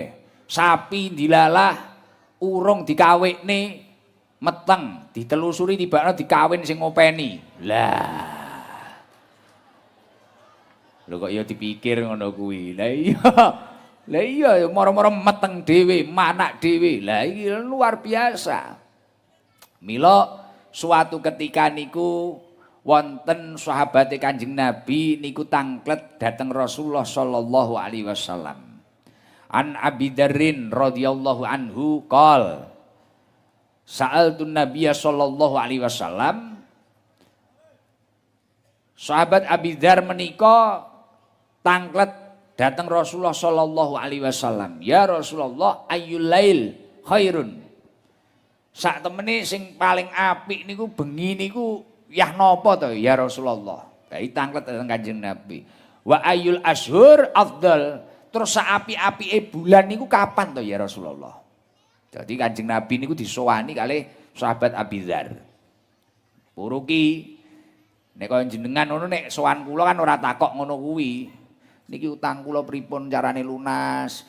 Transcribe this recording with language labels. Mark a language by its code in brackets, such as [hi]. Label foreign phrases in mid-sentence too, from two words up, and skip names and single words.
[jv] Sapi dilalah urung dikawekne meteng, ditelusuri tibakno dikawin sing ngopeni. Lah. Lho kok ya dipikir ngono kuwi. Lah iya. Lah iya moro-moro meteng dhewe, manak dhewe. Lah iki [id] luar biasa. [jv] Mila [id] suatu ketika [jv] niku wonten sahabate Kanjeng Nabi niku tanglet dhateng Rasulullah [ar] صلى الله عليه وسلم. عن أبي ذر رضي الله عنه قال سألت النبي صلى الله عليه وسلم. [jv] Sahabat Abi Dzar menika tanglet datang Rasulullah [ar] صلى الله عليه وسلم. يا رسول الله أي الليل خير. [jv] Sak temene sing paling apik niku bengi niku yah napa to [ar] يا رسول الله. [jv] Dai tanglet dateng Kanjeng Nabi. [ar] وأي الأشهر أفضل. [jv] Terus saapi-apike bulan niku kapan to [ar] يا رسول الله? [jv] Jadi Kanjeng Nabi niku disowani kalih sahabat Abi Dzar. Puruki nek kaya jenengan ngono nek sowan kula kan ora takok ngono kuwi. Niki utang kula pripun carane lunas?